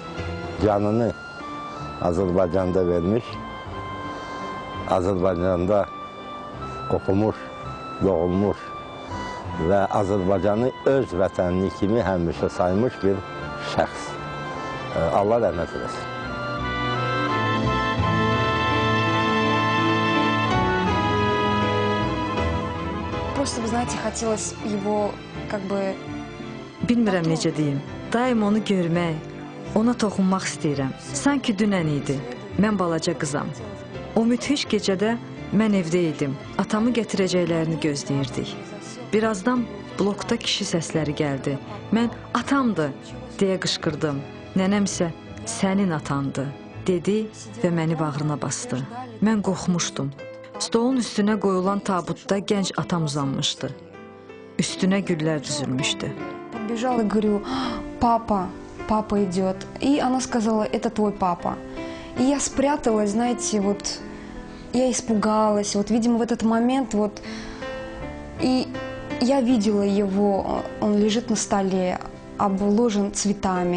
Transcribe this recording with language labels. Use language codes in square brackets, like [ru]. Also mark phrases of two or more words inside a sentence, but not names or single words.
[az] Canını Azərbaycanda vermiş, Azərbaycanda oxumuş, doğulmuş və Azərbaycanı öz vətənli kimi həmişə saymış bir şəxs. Allah rəhmət eləsin. [ru] Просто, вы знаете, хотелось его как бы... [az] Bilmirəm necə deyim. Daim onu görmək, ona toxunmaq istəyirəm. Sanki dünən idi. Mən balaca qızam. O müthiş gecədə mən evdə idim. Atamı gətirəcəklərini gözləyirdik. Birazdan blokda kişi səsləri gəldi. Mən atamdır deyə qışqırdım. Nənəm isə sənin atandı dedi və məni bağrına bastı. Mən qorxmuşdum. Stolun üstünə qoyulan tabutda gənc atam uzanmışdı. Üstünə güllər düzülmüşdü. [ru] Подбежала и говорю: папа, папа идет. И она сказала: это твой папа. И я спряталась, знаете, вот я испугалась. Вот, видимо, в этот момент вот... И я видела его, он лежит на столе, обложен цветами.